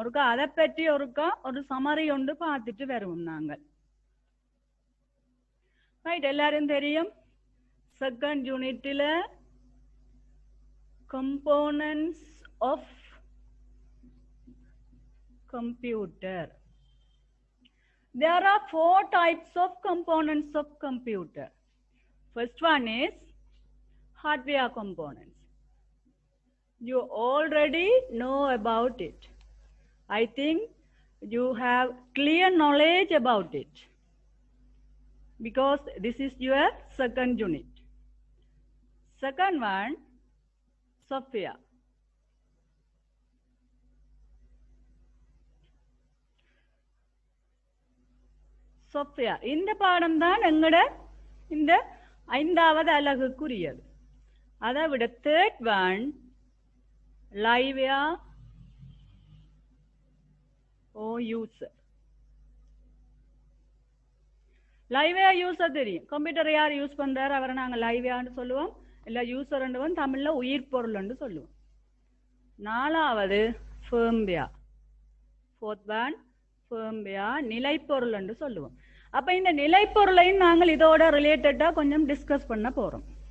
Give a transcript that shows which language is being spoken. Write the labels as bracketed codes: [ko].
[ta] ஒருக்கா அதை பற்றி ஒரு சமரி ஒன்று பார்த்துட்டு வருவோம் நாங்கள். ரைட், எல்லாரும் தெரியும் 2nd யூனிட்ல components of computer. [en] There are 4 types of components of computer. First one is hardware components. You already know about it. I think you have clear knowledge about it because this is your 2nd unit. Second one, software. software. [ta] இந்த பாடம் தான் எங்கட இந்த 5வது அலகுக்குரியது. அதை விட [en] 3rd one liveware or user. liveware user தெரியும். [ta] Computer யார் யூஸ் பண்றாரு அவரை நாங்கள் லைவ்வேர்னு சொல்லுவோம். இல்லை யூசர் தமிழ்ல உயிர் பொருள் சொல்லுவோம். 4வது firmware. [en] 4th one firmware [ta] நிலைப்பொருள் என்று சொல்லுவோம். அப்ப இந்த நிலைப்பொருளையும் நாங்கள் இதோட ரிலேட்டடா கொஞ்சம் டிஸ்கஸ் பண்ண போறோம்.